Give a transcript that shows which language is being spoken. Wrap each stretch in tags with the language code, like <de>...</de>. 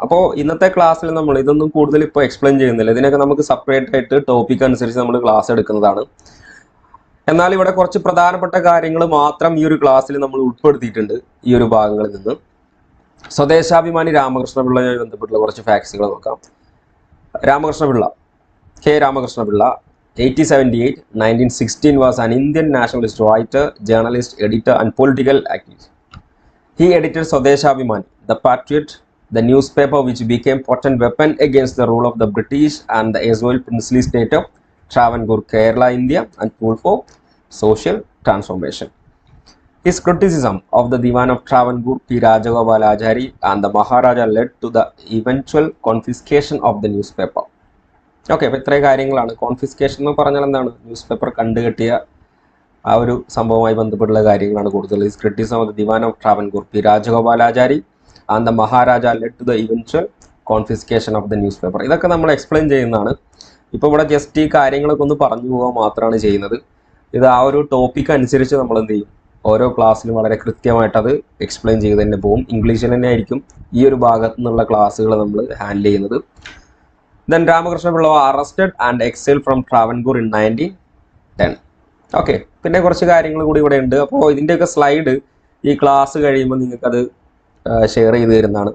<ml>അപ്പോൾ ഇന്നത്തെ ക്ലാസ്സിൽ നമ്മൾ ഇതൊന്നും കൂടുതൽ ഇപ്പോൾ എക്സ്പ്ലെയിൻ ചെയ്യുന്നില്ല, ഇതിനൊക്കെ നമുക്ക് സെപ്പറേറ്റ് ആയിട്ട് ടോപ്പിക് അനുസരിച്ച് നമ്മൾ ക്ലാസ് എടുക്കുന്നതാണ്. എന്നാൽ ഇവിടെ കുറച്ച് പ്രധാനപ്പെട്ട കാര്യങ്ങൾ മാത്രം ഈ ഒരു ക്ലാസ്സിൽ നമ്മൾ ഉൾപ്പെടുത്തിയിട്ടുണ്ട് ഈ ഒരു ഭാഗങ്ങളിൽ നിന്ന്. സ്വദേശാഭിമാനി രാമകൃഷ്ണ പിള്ളയുമായി ബന്ധപ്പെട്ടുള്ള കുറച്ച് ഫാക്ട്സുകൾ നോക്കാം. Ramakrishna Pillai, K.</ml> <en>Ramakrishna Pillai 1878 1916 was an Indian nationalist writer, journalist, editor and political activist. He edited Swadeshabhimani, The Patriot, the newspaper which became potent weapon against the rule of the British and the erstwhile princely state of Travancore, Kerala, India, and tool for social transformation. His criticism of the Diwan of Travancore, P. Rajagopalachari, and the Maharaja led to the eventual confiscation of the newspaper.</en> <ml>Okay, അപ്പോൾ ഇത്രയും കാര്യങ്ങളാണ്. Confiscation എന്ന് പറഞ്ഞാൽ എന്താണ്? News paper കണ്ടുകെട്ടിയ ആ ഒരു സംഭവവുമായി ബന്ധപ്പെട്ടുള്ള കാര്യങ്ങളാണ് കൂടുതൽ.</ml> <en>His criticism of the Diwan of Travancore, P Rajagopalachari and the Maharaja led to the eventual confiscation of the newspaper.</en> <ml>ഇതൊക്കെ നമ്മൾ എക്സ്പ്ലെയിൻ ചെയ്യുന്നതാണ്. ഇപ്പോൾ ഇവിടെ ജസ്റ്റ് ഈ കാര്യങ്ങളൊക്കെ ഒന്ന് പറഞ്ഞു പോകാൻ മാത്രമാണ് ചെയ്യുന്നത്. ഇത് ആ ഒരു ടോപ്പിക് അനുസരിച്ച് നമ്മൾ എന്ത് ചെയ്യും, ഓരോ ക്ലാസ്സിലും വളരെ കൃത്യമായിട്ട് അത് എക്സ്പ്ലെയിൻ ചെയ്ത് തന്നെ പോകും. ഇംഗ്ലീഷിൽ തന്നെ ആയിരിക്കും ഈ ഒരു ഭാഗത്തു നിന്നുള്ള ക്ലാസ്സുകൾ നമ്മൾ ഹാൻഡിൽ ചെയ്യുന്നത്.</ml> <en>Then Ramakrishna Pilla was arrested and exiled from Travancore in 1910.</en> <ml>Okay, പിന്നെ കുറച്ച് കാര്യങ്ങൾ കൂടി ഇവിടെ ഉണ്ട്. അപ്പോൾ ഇതിൻ്റെയൊക്കെ സ്ലൈഡ് ഈ ക്ലാസ് കഴിയുമ്പോൾ നിങ്ങൾക്കത് ഷെയർ ചെയ്ത് തരുന്നതാണ്.</ml>